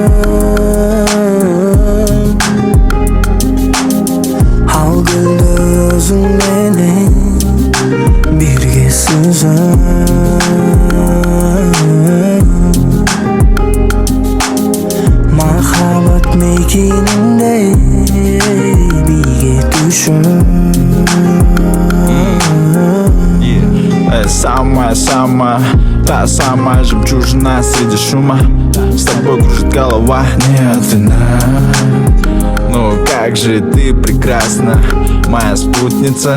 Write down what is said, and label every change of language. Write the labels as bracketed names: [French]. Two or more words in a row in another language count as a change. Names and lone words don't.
[Kyrgyz] Ал гүлдө өзүң менен бирге сүзүм. Махабат мекенинде бирге дүшүн. [Russian] Самая, та самая жемчужина среди шума. С тобой кружит голова, нет вина. Ну как же ты прекрасна, моя спутница.